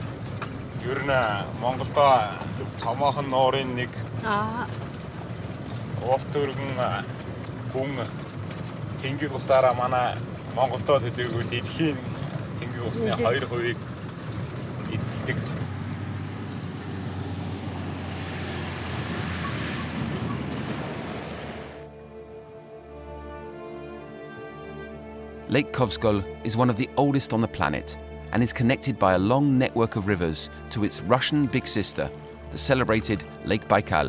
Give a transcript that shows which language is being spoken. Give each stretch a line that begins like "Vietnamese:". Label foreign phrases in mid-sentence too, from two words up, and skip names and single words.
Mongolian: Ер нь Монголдо томоохон нуурын нэг урт өргөн гүн цэнгэг усаараа манай Монголдо төдийгүй дэлхийн цэнгэг усны 2% эзэлдэг.
English: Lake Kovsgol is one of the oldest on the planet and is connected by a long network of rivers to its Russian big sister, the celebrated Lake Baikal.